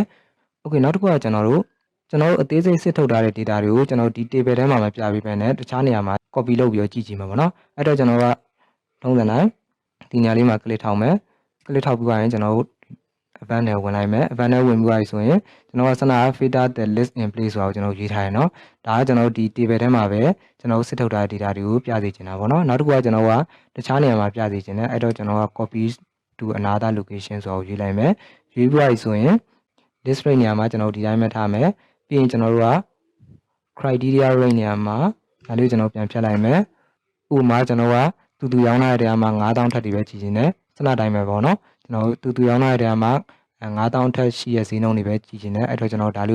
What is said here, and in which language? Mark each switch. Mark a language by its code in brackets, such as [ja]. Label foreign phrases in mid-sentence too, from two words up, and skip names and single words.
[my] okay နောက်တစ်ခုကကျွန်တော်တို့အသေးစိတ်စစ်ထုတ်ထားတဲ့ data တွေကိုကျွန်တော်ဒီ table ထဲမှာမပြပေးဘဲနဲ့တခြားနေရာမှာ copy လုပ်ပြီးတော့ကြည့်ကြည့်မှာပေါ့နော်အဲ့တော့ကျွန်တော်ကထုံးစံတိုင်းဒီနေရာလေးမှာ click ထောက်မယ် click ထောက်ပြီးရင်ကျွန်တော်တို့ event နဲ့ဝင်လိုက်မယ် event နဲ့ဝင်ပြီးသွားပြီဆိုရင်ကျွန်တော်ကစနာ [en] filter the list in place [my] ဆိုတာကိုကျွန်တော်ရေးထားရနော်ဒါကကျွန်တော်ဒီ table ထဲမှာ ပဲကျွန်တော်စစ်ထုတ်ထားတဲ့ data တွေကိုပြစေချင်တာပေါ့နော်နောက်တစ်ခုကကျွန်တော်ကတခြားနေရာမှာပြစေချင်တယ်အဲ့တော့ကျွန်တော်က [en] copy to another location [my] ဆိုတာကိုရေးလိုက်မယ်ရေးပြီးသွားပြီဆိုရင် [en] list rate [my] နေရာမှာကျွန်တော်ဒီတိုင်းပဲထားမယ်ပြီးရင်ကျွန်တော်တို့က [en] criteria rate [my] နေရာမှာဒါလေးကျွန်တော် ပြန်ဖြတ်လိုက်မယ်ဥပမာကျွန်တော်ကတူရောင်းထားတဲ့နေရာမှာ9000ထက်တွေပဲကြည့်နေတယ်စနတိုင်းပဲပေါ့နော်ကျွန်တော်တူရောင်းထားတဲ့နေရာမှာ9000ထက်ရှိရဲ့ဈေးနှုန်းတွေပဲကြည့်နေတယ်အဲ့တော့ကျွန်တော်ဒါလေး